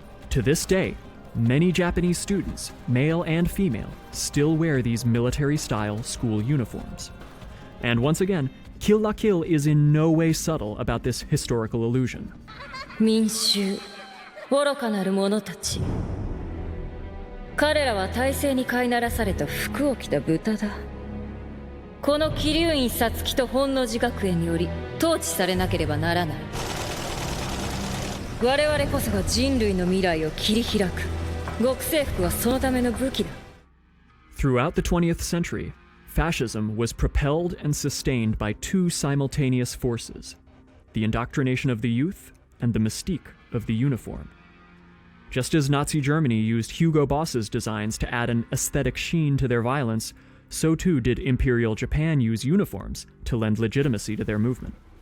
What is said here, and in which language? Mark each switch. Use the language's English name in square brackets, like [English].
[English] To this day, many Japanese students, male and female, still wear these military-style school uniforms. And once again, Kill la Kill is in no way subtle about this historical illusion. [Japanese] 民衆、愚かなる者たち。彼らは体制に飼いならされた服を着た豚だ。この桐生院皐月と本能寺学園により統治されなければならない。我々こそが人類の未来を切り開く。極征服はそのための武器だ。 [English] Throughout the 20th century, fascism was propelled and sustained by 2 simultaneous forces: the indoctrination of the youth and the mystique of the uniform. Just as Nazi Germany used Hugo Boss's designs to add an aesthetic sheen to their violence, so too did Imperial Japan use uniforms to lend legitimacy to their movement.